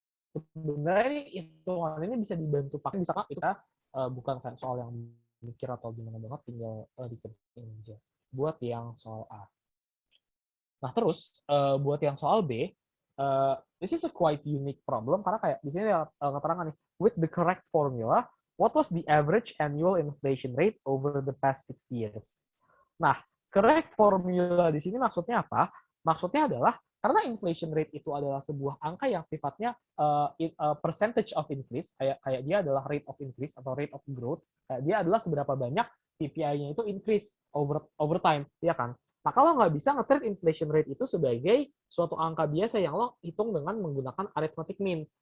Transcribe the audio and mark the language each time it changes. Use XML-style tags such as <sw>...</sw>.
<id>Sebenarnya hitungan ini bisa dibantu pakai, misalkan kita bukan kayak soal yang mikir atau gimana banget, tinggal dikerjain aja. Buat yang soal A. Nah, terus buat yang soal B,</id> <en>this is a quite unique problem</en> <id>karena kayak di sini keterangan nih,</id> <en>with the correct formula, what was the average annual inflation rate over the past 6 years?</en> <id>Nah, correct formula di sini maksudnya apa? Maksudnya adalah karena inflation rate itu adalah sebuah angka yang sifatnya</id> <en>percentage of increase,</en> <id>kayak dia adalah</id> <en>rate of increase</en> <id>atau</id> <en>rate of growth,</en> <id>kayak dia adalah seberapa banyak CPI-nya itu</id> <en>increase over time,</en> <id>ya kan? Maka lo nggak bisa nge-treat inflation rate itu sebagai suatu angka biasa yang lo hitung dengan menggunakan arithmetic mean.</id>